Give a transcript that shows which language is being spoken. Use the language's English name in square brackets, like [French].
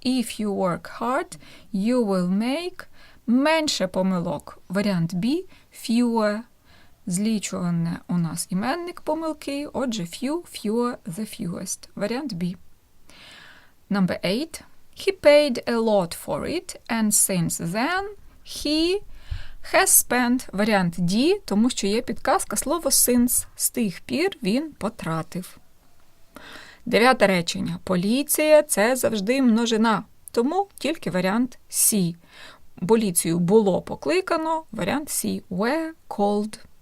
[English] If you work hard, you will make [Ukrainian] менше помилок. Варіант B. Fewer. Злічуване у нас іменник помилки. [English] Отже, fewer the fewest. [Ukrainian] Варіант B. [English] Number 8. He paid a lot for it, and since then he has spent. [Ukrainian] Варіант D, тому що є підказка слово since. З тих пір він потратив. Дев'яте речення. Поліція – це завжди множина, тому тільки варіант C. Поліцію було покликано, варіант C. [English] Were called.